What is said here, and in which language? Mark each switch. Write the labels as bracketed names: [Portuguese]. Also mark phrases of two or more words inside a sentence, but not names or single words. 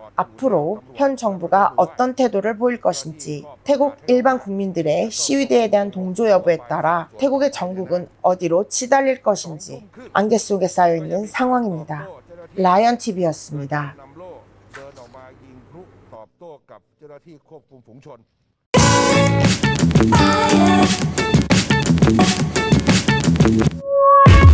[Korean] 앞으로 현 정부가 어떤 태도를 보일 것인지, 태국 일반 국민들의 시위대에 대한 동조 여부에 따라 태국의 전국은 어디로 치달릴 것인지 안개 속에 쌓여있는 상황입니다. 라이언TV였습니다. [Thai] เดินออกมายิงพลุตอบโต้กับเจ้าหน้าที่ควบคุมฝูงชน Fire.